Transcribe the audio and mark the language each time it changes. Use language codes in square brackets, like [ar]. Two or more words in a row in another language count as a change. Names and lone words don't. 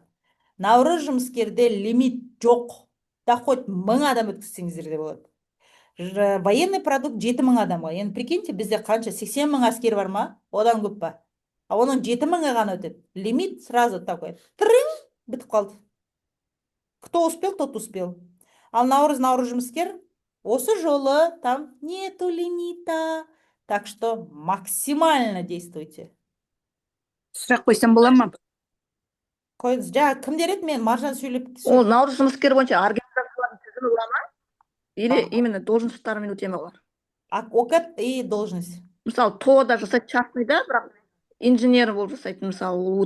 [kk] Наурыз жұмыскерде лимит жоқ. [ru] Да хоть [kk] 1000 адам өткізсеңіздер де болады. [ru] Военный продукт [kk] 7000 адамға. Енді прикиньте, бізде қанша 80 000 әскер бар ма? Одан көп па? А оның 7000 ғана өтеді. [ru] Лимит сразу такой. [kk] Трың! Бітіп қалды. [ru] Кто успел, тот успел. [kk] Ал наурыз жұмыскер осы жолы [ru] там нету лимита. Так что максимально действуйте. [kk] Сұрақ қойсам бола ма? Қойыңыз. Кімдер еді, мен Маржан сөйлеп. Ол наурыз жұмыскер бойынша организациялардың тізімі бола ма? [ru] Или именно [kk] должностьтарымен өте ма олар? [ru] Окат и должность. [kk] Мысалы, ТО-да жасайды частный, да, бірақ инженер болып жасайды, мысалы,